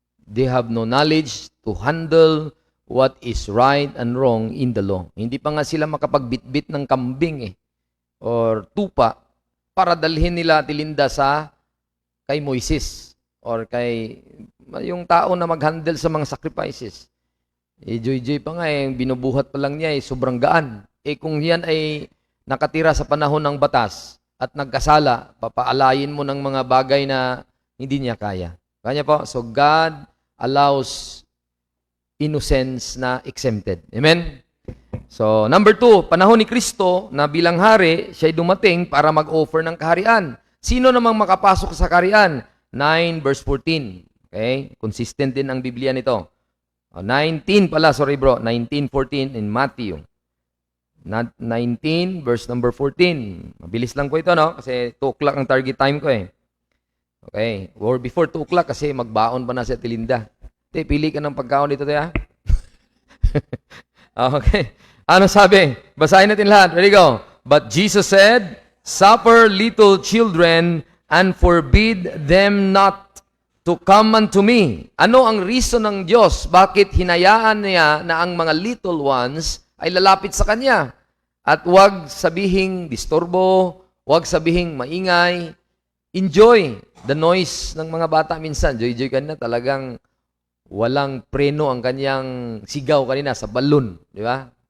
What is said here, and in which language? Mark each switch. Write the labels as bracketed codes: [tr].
[en] They have no knowledge to handle what is right and wrong in the law. [tl] Hindi pa nga sila makapagbitbit ng kambing or tupa para dalhin nila tilinda kay Moises or kay yung tao na mag-handle sa mga sacrifices. Joy-joy pa nga binubuhat pa lang niya sobrang gaan. Kung yan ay nakatira sa panahon ng batas at nagkasala, papaalayin mo ng mga bagay na hindi niya kaya. Kanya po, [en] so God allows innocence na exempted. Amen? [tl] So, number 2, panahon ni Kristo na bilang hari, siya'y dumating para mag-offer ng kaharian. Sino namang makapasok sa kaharian? 9 verse 14. Okay? Consistent din ang Biblia nito. [en] 19 pala, sorry bro, 19:14 in Matthew. [tl] 19 verse number 14. Mabilis lang po ito, no? Kasi 2 o'clock ang target time ko Okay. Or before 2 o'clock kasi magbaon pa na sa Tilinda. Pili ka ng pagkaon dito, tayo. Okay. Ano sabi? Basahin natin lahat. Ready, go. [en] But Jesus said, Suffer little children and forbid them not to come unto me. [tl] Ano ang reason ng Diyos? Bakit hinayaan niya na ang mga little ones ay lalapit sa Kanya? At huwag sabihing disturbo, huwag sabihing maingay. [en] Enjoy the noise [tl] ng mga bata minsan. Joy-joy kanina, talagang walang preno ang kanyang sigaw kanina sa balloon. Di ba?